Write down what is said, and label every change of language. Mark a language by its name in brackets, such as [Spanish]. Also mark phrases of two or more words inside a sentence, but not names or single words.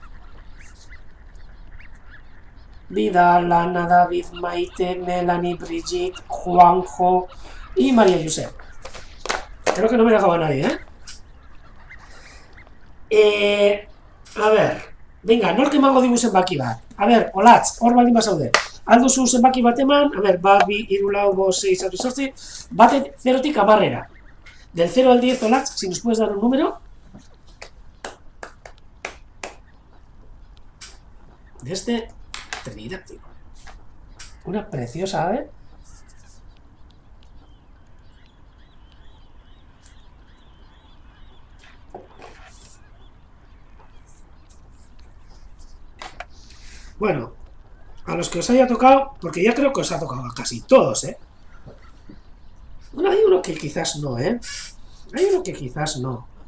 [Spanish] Vidal, Lana, David, Maite, Melanie, Brigitte, Juanjo y María Josep. Creo que no me dejaba nadie, A ver, venga, [Basque] nork emango digu zenbaki bat. [Spanish] A ver, [Basque] olatz, hor baldin bazaude. Aldo zu zenbaki bat eman, [Spanish] a ver, [Basque] bat, bi, hiru, lau, bost, 6, 7, 8, bate 0tik 10. [Spanish] Del 0 al 10, olatz, si nos puedes dar un número. De este tridáctico. Una preciosa ave. Bueno, a los que os haya tocado, porque ya creo que os ha tocado a casi todos, Bueno, hay uno que quizás no, Hay uno que quizás no.